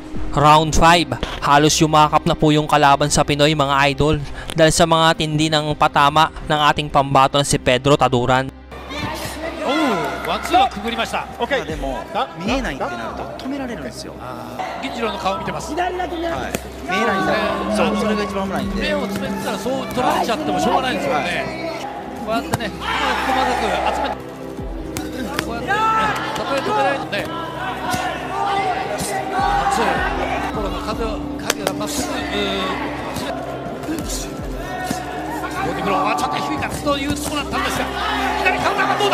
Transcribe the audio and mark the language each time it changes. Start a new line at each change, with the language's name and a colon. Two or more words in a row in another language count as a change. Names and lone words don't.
Filipino: Round 5, halos yumakap na po yung kalaban sa Pinoy mga idol dahil sa mga tindi ng patama ng ating pambato na si Pedro Taduran.
Japanese: ワンツーはくぐりました。まあでも見えないってなると止められるんですよ。銀次郎の顔を見てます。はい、見えないんだ。そう、それが一番危ないんで。目を詰めてたらそう取られちゃってもしょうがないんですよね。こうやってね、細かく集めて、こうやってね、たとえ止められるとね、そう、ところの影がまっすぐボディブローはちょっと低いかというところだったんですが、左カウンターがどうだ。